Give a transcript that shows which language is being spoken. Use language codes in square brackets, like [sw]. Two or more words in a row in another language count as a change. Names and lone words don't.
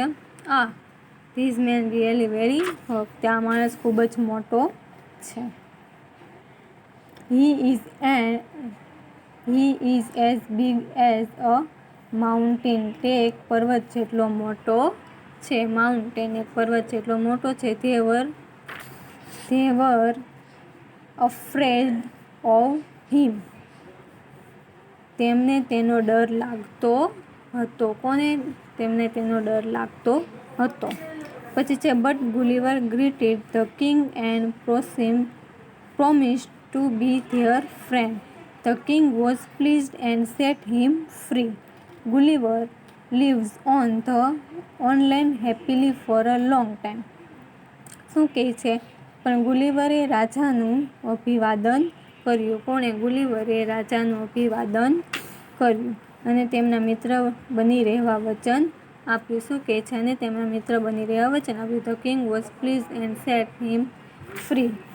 [en] This man really very hug. [gu] આ માણસ ખૂબ જ મોટો છે. [en] He is as big as a mountain. [gu] તે એક પર્વત જેટલો મોટો છે. માઉન્ટેન એક પર્વત જેટલો મોટો છે. [en] they were afraid of him. [gu] તેમને તેનો ડર લાગતો હતો. કોને? તેમને તેનો ડર લાગતો હતો. પછી છે [en] But Gulliver greeted the king and promised to be their friend. The king was pleased and set him free. Gulliver lives on the land happily for a long time. [gu] શું કહે છે? પણ ગુલીવરે રાજાનું અભિવાદન કર્યું. કોણે? ગુલીવરે રાજાનું અભિવાદન કર્યું અને તેમના મિત્ર બની રહેવા વચન આપ્યું. શું કહે છે? અને તેમના મિત્ર બની રહેવા વચન આપ્યું. [en] The king was please and set him free.